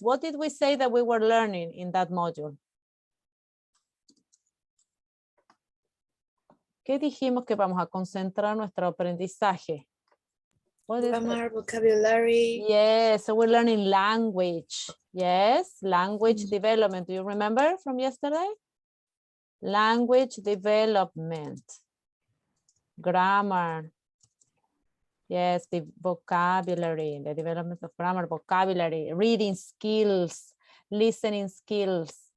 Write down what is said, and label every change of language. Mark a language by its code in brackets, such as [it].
[en] What did we say that we were learning in that module? [es] ¿Qué dijimos que vamos a concentrar nuestro aprendizaje? [en] Grammar, vocabulary. Yes, so we're learning language. Yes, language development. Do you remember from yesterday? Language development. Grammar. Yes, the vocabulary, the development of grammar, vocabulary, reading skills, listening skills.